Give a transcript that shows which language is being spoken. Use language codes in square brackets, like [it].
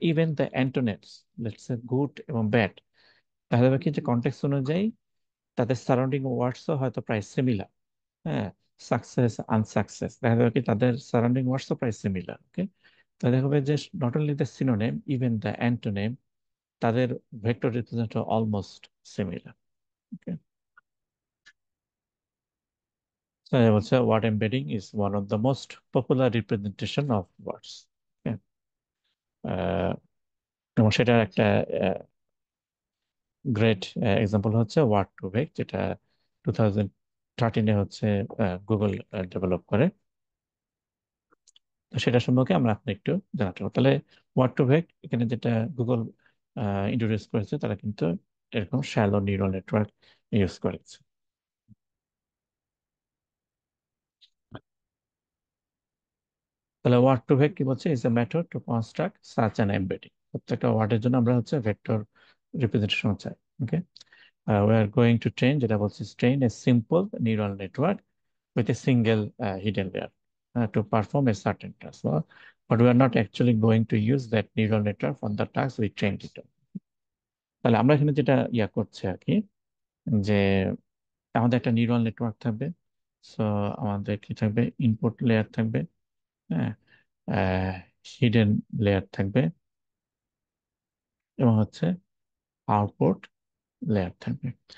[en] even the antonyms, let's say good [bn] এবং bad, দেখা যাবে কি যে কনটেক্সট অনুযায়ী তাদের সারাউন্ডিং ওয়ার্ডসও হয়তো প্রায় সিমিলার। হ্যাঁ, সাকসেস আনসাকসেস দেখা যাবে কি তাদের সারাউন্ডিং ওয়ার্ডসও প্রায় সিমিলার। ওকে, তাহলে দেখা যাবে যে [en] not only the synonym, even the antonym, [bn] তাদের [en] Vector represent almost similar. Okay, so I would say word embedding is one of the most popular representation of words. Okay? [bn] আহ, এবং সেটার একটা গ্রেট এক্সাম্পল হচ্ছে word two ভেক, যেটা 2013-এ হচ্ছে Google develop করে। তো সেটা সম্পর্কে আমরা আপনি একটু জানাতে পারবো। তাহলে ওয়ার্ড টু ভেক এখানে যেটা গুগল ইন্ট্রোডিউস করেছে, তারা কিন্তু এরকম শ্যালো নিউরাল নেটওয়ার্ক ইউজ করেছে। তাহলে ওয়ার্ড টু ভেক কি বলছে, [en] Is a method to construct such an embedding. [bn] প্রত্যেকটা ওয়ার্ডের জন্য আমরা হচ্ছে ভেক্টর রিপ্রেজেন্টেশন চাই। [en] okay, we are going to train, [bn] যেটা বলছে [en] train a simple neural network with a single hidden layer to perform a certain task. But we are not actually going to use that neural network for the task we trained it on. [bn] তাহলে আমরা এখানে যেটা করছি আর কি, যে আমাদের একটা neural network থাকবে। সো আমাদের কি থাকবে, ইনপুট লেয়ার থাকবে, হ্যাঁ, হিডেন লেয়ার থাকবে, এবং হচ্ছে আউটপুট লেয়ার থাকবে।